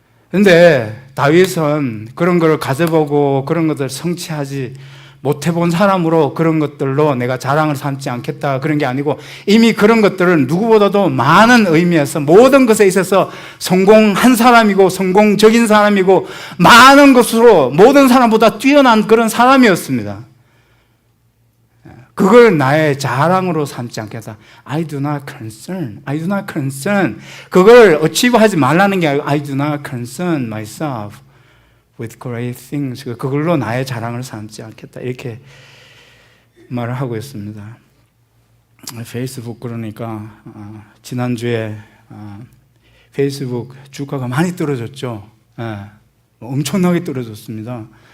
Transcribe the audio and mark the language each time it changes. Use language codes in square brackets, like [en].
[ko] 그런데 다윗은 그런 걸 가져보고 그런 것들을 성취하지 못해본 사람으로 그런 것들로 내가 자랑을 삼지 않겠다 그런 게 아니고, 이미 그런 것들은 누구보다도 많은 의미에서 모든 것에 있어서 성공한 사람이고 성공적인 사람이고 많은 것으로 모든 사람보다 뛰어난 그런 사람이었습니다. 그걸 나의 자랑으로 삼지 않겠다. [en] I do not concern. I do not concern. [ko] 그걸 어치브하지 말라는 게 아니고 [en] I do not concern myself with great things. [ko] 그걸로 나의 자랑을 삼지 않겠다. 이렇게 말을 하고 있습니다. 페이스북 그러니까 지난주에 페이스북 주가가 많이 떨어졌죠. 엄청나게 떨어졌습니다.